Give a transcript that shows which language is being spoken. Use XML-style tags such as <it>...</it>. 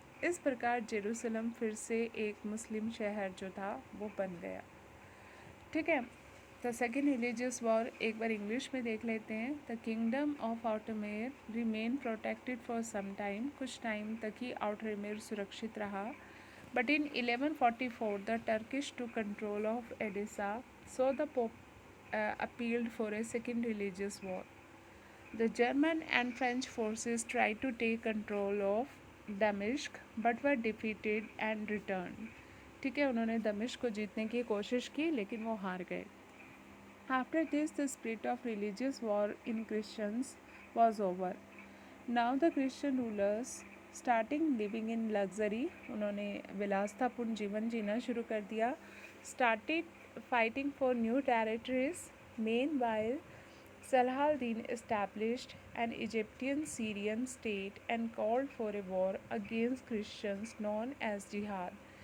<hi>इस प्रकार जेरूसलम फिर से एक मुस्लिम शहर जो था वो बन गया, ठीक है।</hi> <en>the second religious war</en> <hi>एक बार इंग्लिश में देख लेते हैं।</hi> <en>the kingdom of Outremer remain protected for some time,</en> <hi>कुछ टाइम तक ही आउटरमेर सुरक्षित रहा।</hi> <en>But in 1144, the Turkish took control of Edessa, so the Pope appealed for a second religious war. The German and French forces tried to take control of Damascus, but were defeated and returned.</en> <hi>ठीक है, उन्होंने दमिश्क को जीतने की कोशिश की लेकिन वो हार गए।</hi> <en>After this, the spirit of religious war in Christians was over. Now the Christian rulers starting living in luxury,</en> <hi>उन्होंने विलासतापूर्ण जीवन जीना शुरू कर दिया।</hi> <en>Started fighting for new territories. Meanwhile Salahuddin established an Egyptian Syrian state and called for a war against Christians known as jihad.</en>